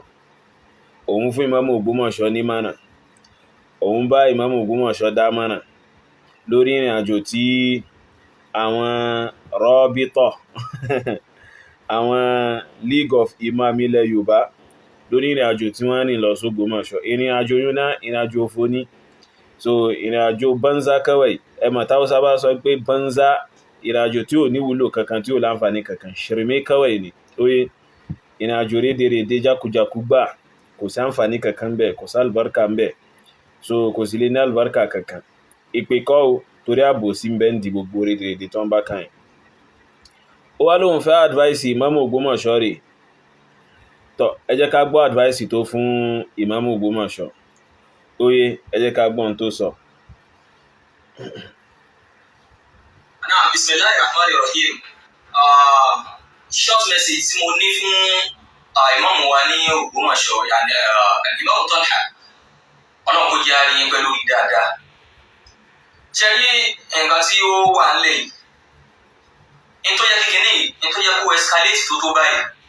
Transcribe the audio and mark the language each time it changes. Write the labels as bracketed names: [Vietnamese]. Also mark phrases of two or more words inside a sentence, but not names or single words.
[Yoruba] Òun fún Imam Ògbómọ̀ṣọ́ ní mánà. Òun bá Imam Ògbómọ̀ṣọ́ dá mánà lórí ìrìnàjò tí àwọn Raabtoh, àwọn [English] League of Imam [Yoruba] ilẹ̀ Yorùbá, lórí ìrìnàjò tí wọ́n rìn lọ s'Ògbómọ̀ṣọ́. Ìrìnàjò yún náà ìrìnàjò òfò ní. So ìrìnàjò [Hausa] banza kawai, [Yoruba] ẹmọ̀ táwọn sábà sọ pé banza, ìrìnàjò tí ò ní wúlò kankan, tí ò láǹfààní kankan, [Hausa] shirme kawai [Yoruba] ni. Oye, ìrìnàjò rédèrèdè jákujàku gbà, kò sí àǹfààní kankan bẹ́ẹ̀, kò sí albarka bẹ́ẹ̀. So kò sí lè ní albarka kankan. Ìpè kọ́ o, torí àbòsí ń bẹ ń di gbogbo rédèrèdè tó ń bá kàn yín. Ó wá lóhun fẹ́ advice Imam Ògbómọ̀ṣọ́ rẹ̀. Tọ́, ẹ jẹ́ ká gbọ́ advice tó fún Imam Ògbómọ̀ṣọ́. Oye, ẹ jẹ́ ká gbọ́ ohun tó sọ. [English] Now, Bismillahirrahmanirrahim. Short message [Yoruba] tí mo ní fún Imam wa ní Ògbómọ̀ṣọ́, Imam Talha, ọlọ́run kó jẹ́ a rí yín pẹ̀lú dáadáa. Ṣé rí nǹkan tí ó wà nílẹ̀ yìí? In tó yẹ kíkiní, in tó yẹ kó escalate tó báyìí.